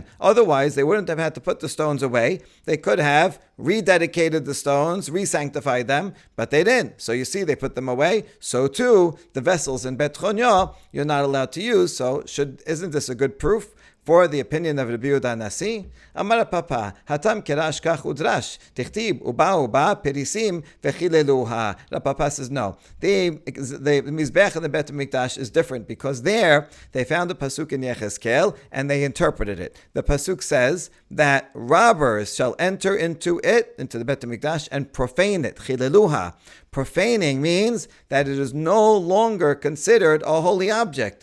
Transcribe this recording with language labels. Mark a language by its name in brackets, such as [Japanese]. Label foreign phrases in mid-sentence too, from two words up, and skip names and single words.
[English] Otherwise, they wouldn't have had to put the stones away. They could have rededicated the stones, re-sanctified them, but they didn't. So you see, they put them away. So too, the vessels in Bet Chonyo, you're not allowed to use. So isn't this a good proof for the opinion of Rabbi Yehuda Nasi. [Aramaic] Amar Papa, Hatam kerash kach udrash, tichtib uba perisim vechileluha. [English] Rav Papa says no. The Mizbech and the Bet HaMikdash is different because there they found a pasuk in Yechezkel and they interpreted it. The pasuk says that robbers shall enter into the Bet HaMikdash, and profane it. [Hebrew] Chileluha. [English] Profaning means that it is no longer considered a holy object.